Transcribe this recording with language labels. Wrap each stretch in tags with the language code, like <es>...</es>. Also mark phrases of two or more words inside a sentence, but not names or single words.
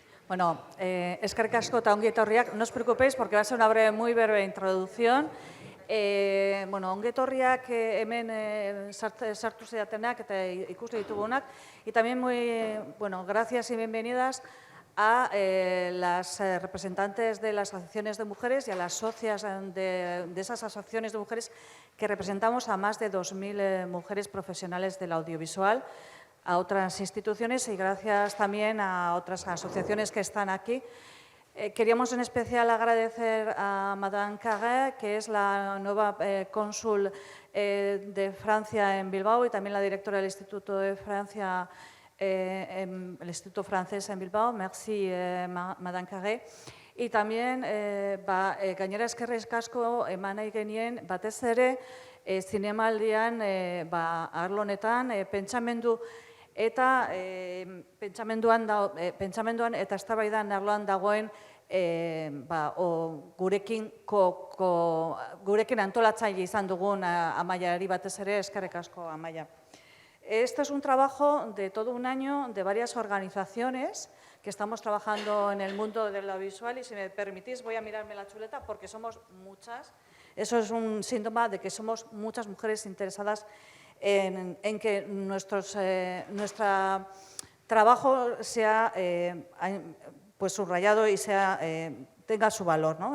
<eu>Bueno, eskerrik asko eta ongi etorriak.</eu> <es>No os preocupéis porque va a ser una muy breve introducción.</es> <eu>Bueno, ongi etorriak hemen sartu zeatenak eta ikuste ditugunak.</eu> <es>Y también bueno, gracias y bienvenidas a las representantes de las asociaciones de mujeres y a las socias de esas asociaciones de mujeres que representamos a más de 2.000 mujeres profesionales del audiovisual, a otras instituciones y gracias también a otras asociaciones que están aquí. Queríamos en especial agradecer a Madame Carré, que es la nueva cónsul de Francia en Bilbao y también la directora del Instituto de Francia, el Instituto Francés en Bilbao.</es> <fr>Merci, Madame Carré.</fr> <es>Y también,</es> <eu>gainera eskerrik asko eman nahi genien, batez ere, zinemaldian, arlo honetan, pentsamendu eta pentsamenduan eta eztabaidan arloan dagoen gurekin antolatzaile izan dugun Amaiari batez ere, eskerrik asko Amaia.</eu> <es>Este es un trabajo de todo un año de varias organizaciones que estamos trabajando en el mundo del audiovisual y si me permitís voy a mirarme la chuleta porque somos muchas. Eso es un síntoma de que somos muchas mujeres interesadas en que nuestro trabajo sea pues subrayado y tenga su valor, ¿no?</es>